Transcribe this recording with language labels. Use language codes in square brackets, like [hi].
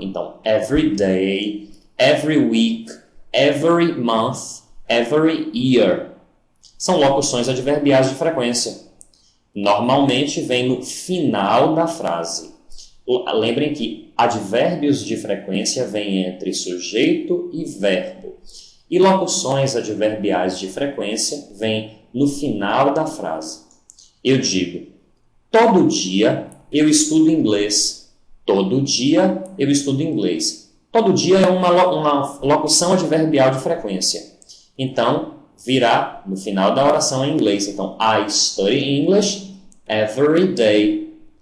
[pt] Então, [en] every day, every week, every month, every year. [pt] São locuções adverbiais de frequência. Normalmente vem no final da frase. Lembrem que advérbios de frequência vêm entre sujeito e verbo. E locuções adverbiais de frequência vêm no final da frase. Eu digo, todo dia eu estudo inglês. Todo dia eu estudo inglês. Todo dia é uma locução adverbial de frequência. Então, virá no final da oração em inglês. [en] Então, I study English every day.